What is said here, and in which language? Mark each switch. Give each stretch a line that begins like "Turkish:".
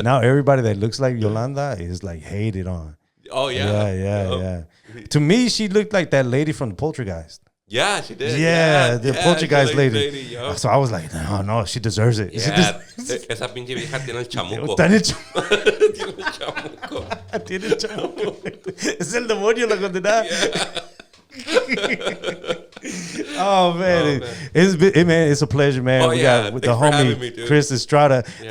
English: Now everybody that looks like Yolanda is like hated on. Oh yeah. Yeah. To me, she looked like that lady from the Poltergeist. Yeah, she did. Yeah, the Poltergeist lady. So I was like, no, she deserves it.
Spanish: Yeah, esa pinche vieja tiene el chamuco. Tiene el chamuco. Tiene el chamuco. Es el demonio la condenada.
English: Oh man, it's a pleasure, man. We got with the homie Chris Estrada. Yeah.